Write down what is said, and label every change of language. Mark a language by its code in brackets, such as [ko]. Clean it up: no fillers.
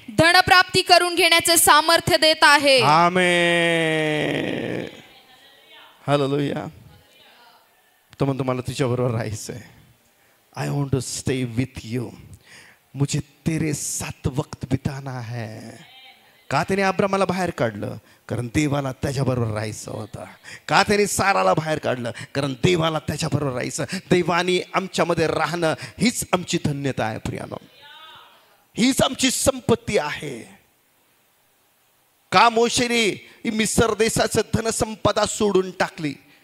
[mr] धनप्राप्ती करून घेण्याचे सामर्थ्य देत आहे. आमेन. हालेलुया. तो म्हणतो मला तुझ्या बरोबर राहायचंय. [en] I want to stay with you. [hi] मुझे तेरे साथ वक्त बिताना है. [mr] का त्याने अब्रामाला बाहेर काढलं? कारण देवाला त्याच्याबरोबर राहायचं होतं. का त्याने साराला बाहेर काढलं? कारण देवाला त्याच्याबरोबर राहायचं. देवाने आमच्यामध्ये राहणं हीच आमची धन्यता आहे प्रियानो. हीच आमची संपत्ती आहे. का मोशेने मिस्र देशाचं धनसंपदा सोडून टाकली?